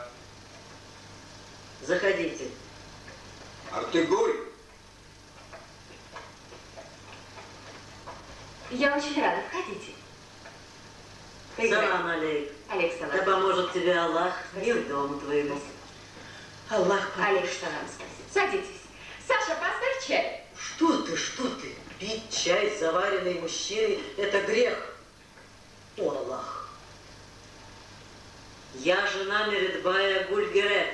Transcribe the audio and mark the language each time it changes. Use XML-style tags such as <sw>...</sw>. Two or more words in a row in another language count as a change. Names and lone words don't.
<ru>Заходите. Артыгуль. Я очень рада. Входите.</ru> <ar>سلام عليك. عليك سلام.</ar> <ru>Да поможет тебе Аллах, мир дому твоему. Аллах поможет.</ru> <ar>عليك سلام.</ar> <ru>Садитесь. Саша, поставь чай. Что ты? Пить чай, заваренный мужчиной, это грех. О, Аллах. Я жена Мередбая Гульгерек.</ru>